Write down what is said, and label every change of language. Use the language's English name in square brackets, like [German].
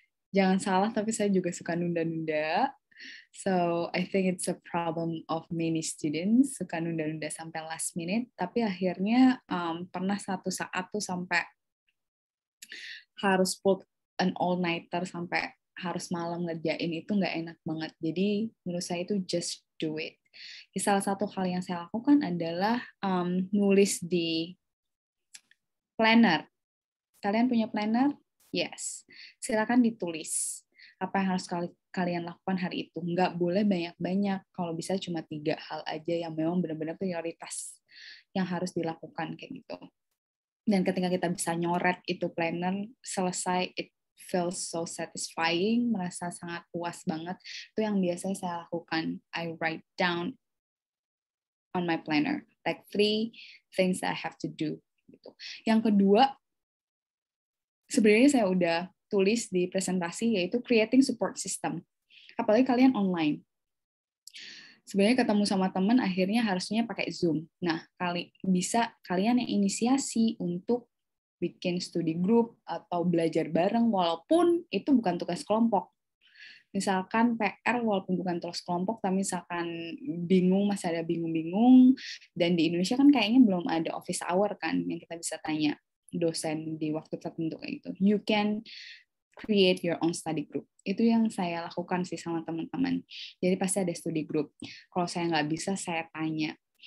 [Indonesian] Jangan salah, tapi saya juga suka nunda-nunda. [English] So, I think it's a problem of many students, [Indonesian] suka nunda-nunda sampai [English] last minute. [Indonesian] Tapi akhirnya pernah satu saat tuh sampai harus [English] pull an all-nighter, [Indonesian] sampai harus malam ngerjain, itu nggak enak banget. Jadi, menurut saya itu [English] just do it. [Indonesian] Salah satu hal yang saya lakukan adalah nulis di planner. Kalian punya planner? [English] Yes. [Indonesian] Silakan ditulis apa yang harus kalian lakukan hari itu. Nggak boleh banyak-banyak. Kalau bisa cuma 3 hal aja yang memang benar-benar prioritas yang harus dilakukan kayak gitu. Dan ketika kita bisa nyoret itu planner, selesai, [English] it feels so satisfying, [Indonesian] merasa sangat puas banget. Itu yang biasanya saya lakukan. [English] I write down on my planner, like 3 things that I have to do. [Indonesian] Gitu. Yang kedua, sebenarnya saya udah tulis di presentasi, yaitu [English] creating support system. [Indonesian] Apalagi kalian online. Sebenarnya ketemu sama teman akhirnya harusnya pakai Zoom. Nah, bisa kalian yang inisiasi untuk bikin studi group atau belajar bareng, walaupun itu bukan tugas kelompok. Misalkan PR walaupun bukan tugas kelompok, tapi misalkan bingung, masih ada bingung-bingung, dan di Indonesia kan kayaknya belum ada office hour kan, yang kita bisa tanya dosen di waktu tertentu kayak gitu. [English] You can create your own study group. [Indonesian] Itu yang saya lakukan sih sama teman-teman. Jadi pasti ada study group. Kalau saya nggak bisa, saya tanya.